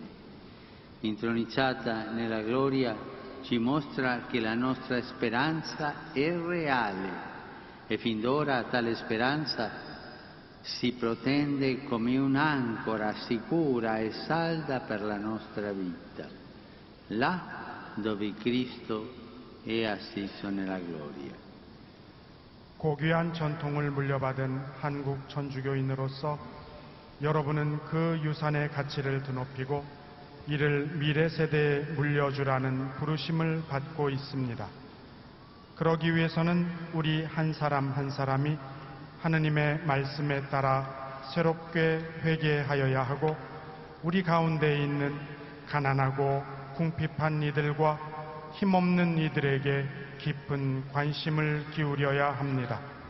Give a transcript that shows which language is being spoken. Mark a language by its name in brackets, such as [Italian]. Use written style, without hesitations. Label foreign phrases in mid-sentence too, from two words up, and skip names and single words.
[Italian] Intronizzata nella gloria ci mostra che la nostra speranza è reale e fin d'ora tale speranza si protende come un'ancora sicura e salda per la nostra vita, là dove Cristo è assiso nella gloria. [Korean] 고귀한 전통을 물려받은 한국 천주교인으로서 여러분은 그 유산의 가치를 드높이고 이를 미래 세대에 물려주라는 부르심을 받고 있습니다. 그러기 위해서는 우리 한 사람 한 사람이 하느님의 말씀에 따라 새롭게 회개하여야 하고 우리 가운데 있는 가난하고 궁핍한 이들과 힘없는 이들에게 깊은 관심을 기울여야 합니다.